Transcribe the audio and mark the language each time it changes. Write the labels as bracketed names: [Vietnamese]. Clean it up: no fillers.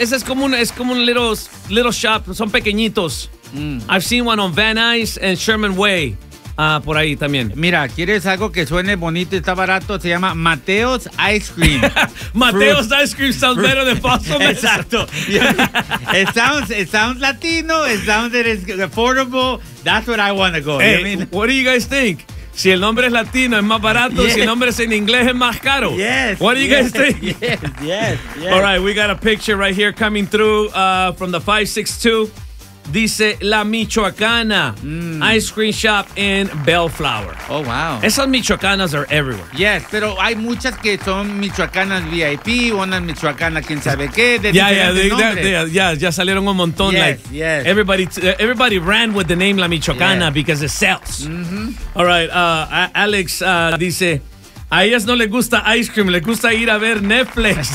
[Spanish] Ese es como un [English] little shop, [Spanish] son pequeñitos. [English] Mm. I've seen one on Van Nuys and Sherman Way, [Spanish] por ahí también. Mira, ¿quieres algo que suene bonito y está barato? Se llama Mateo's Ice Cream. [English] Mateo's Fruit. Ice Cream sounds better than Foster's. [Spanish] Exacto. [English] it sounds Latino, it sounds affordable. That's what I want to go. Hey, you know what do you guys think? [Spanish] Si el nombre es latino, es más barato. [English] Yes. [Spanish] Si el nombre es en inglés, es más caro. [English] Yes. What do you guys think? Yes. All right, we got a picture right here coming through from the 562. [Spanish] Dice La Michoacana Ice Cream Shop in Bellflower. [English] Oh, wow. [Spanish] Esas [English] Michoacanas are everywhere. Yes, [Spanish] pero hay muchas que son Michoacanas VIP, una Michoacana quien sabe qué. Ya salieron un montón. [English] Yes, like, yes. Everybody ran with the name La Michoacana because it sells. Mm-hmm. All right, [Spanish] Alex dice, a ellas no les gusta ice cream, les gusta ir a ver Netflix.